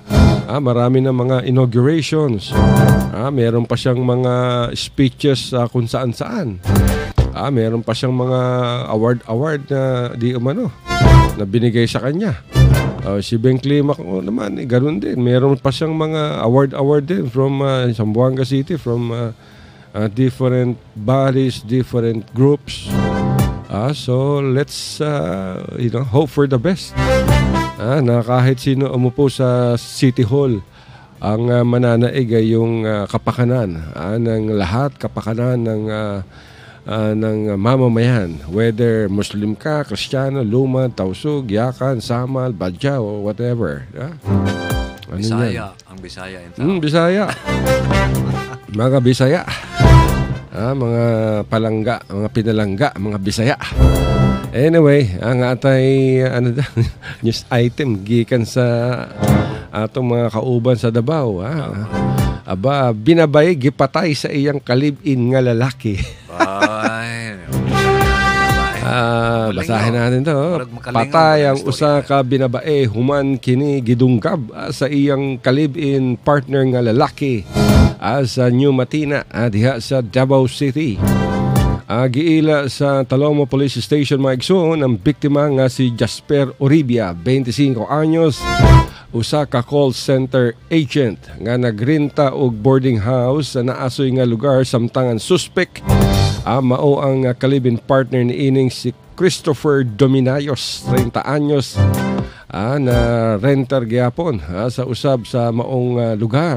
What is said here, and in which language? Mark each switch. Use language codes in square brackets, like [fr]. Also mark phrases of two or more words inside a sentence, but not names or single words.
[tl] Marami ng mga inaugurations. Meron pa siyang mga speeches kung saan-saan. Meron pa siyang mga award na di umano na binigay sa kanya. Si Beng Climaco naman, ganoon din. Meron pa siyang mga award din [en] from Zamboanga City, from different bodies, different groups. So let's hope for the best. [tl] na kahit sino umupo sa City Hall, ang mananaig ay yung kapakanan ng lahat, kapakanan ng mamamayan, whether Muslim ka, Kristiyano, Lumad, Tausug, Yakan, Samal, Badya, o whatever. Ano Bisaya, yan? ang Bisaya yung tao. Bisaya. Mga Bisaya. [ceb] Mga palangga, mga pinalangga, mga Bisaya. Anyway, ang atay [en] news item [ceb] gikan sa atong mga kauban sa Davao. Aba, binabay, gipatay sa iyang kalib-in nga lalaki. [tl] Basahin natin to. [ceb] Patay ang usa ka binabae, human kini gidungkab sa iyang kalib-in partner nga lalaki sa New Matina diha sa Davao City. Giila sa Talomo Police Station maigsoon ang biktima nga si Jasper Oribia, 25 anyos, usa ka [en] call center agent [ceb] nga nagrenta og [en] boarding house [ceb] sa naasoy nga lugar samtang ang suspect mao ang kalibin partner ni ining si Christopher Dominayos, 30 anyos, na renter gyapon sa usab sa maong lugar.